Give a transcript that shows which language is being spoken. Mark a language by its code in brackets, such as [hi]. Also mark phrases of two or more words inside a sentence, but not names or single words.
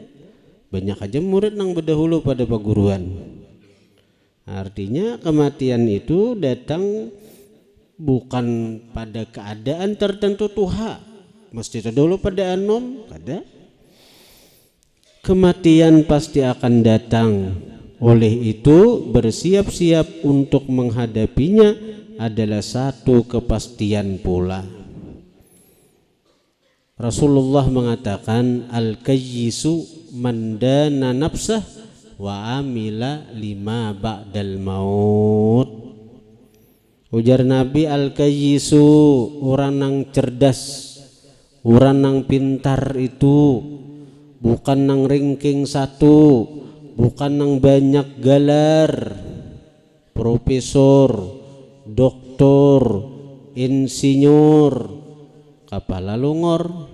[bjn] Banyak aja murid nang berdahulu pada perguruan. Artinya kematian itu datang bukan pada keadaan tertentu tuha. Mesti terdahulu pada anom, kada. [id] Kematian pasti akan datang. Oleh itu bersiap-siap untuk menghadapinya adalah satu kepastian pula. Rasulullah mengatakan, [ar] الكيس من دان نفسه وعمل لما بعد الموت. [bjn] Ujar Nabi, al-kayyisu, orang nang cerdas, orang nang pintar itu bukan nang ranking satu, bukan nang banyak gelar, profesor, doktor, insinyur, kapal lungor.